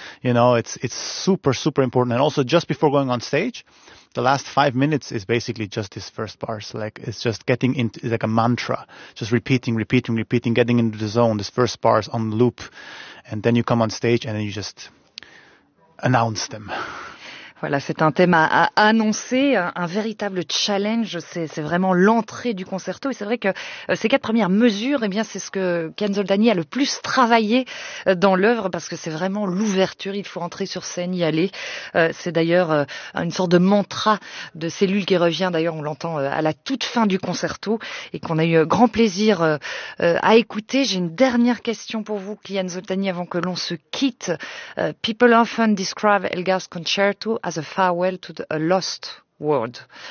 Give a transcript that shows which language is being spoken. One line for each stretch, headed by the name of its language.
English: You know, it's super, super important. And also just before going on stage, the last 5 minutes is basically just this first bars. Like it's just getting into, it's like a mantra, just repeating, repeating, repeating, getting into the zone, this first bars on loop. And then you come on stage and then you just announce them.
French: Voilà, c'est un thème à annoncer, un véritable challenge. C'est vraiment l'entrée du concerto. Et c'est vrai que ces quatre premières mesures, eh bien, c'est ce que Ken Zoldani a le plus travaillé dans l'œuvre, parce que c'est vraiment l'ouverture. Il faut entrer sur scène, y aller. C'est d'ailleurs une sorte de mantra de Cellule qui revient. D'ailleurs, on l'entend à la toute fin du concerto et qu'on a eu grand plaisir à écouter. J'ai une dernière question pour vous, Ken Zoldani, avant que l'on se quitte.
English: People often describe Elgar's concerto as a farewell to the, a lost world.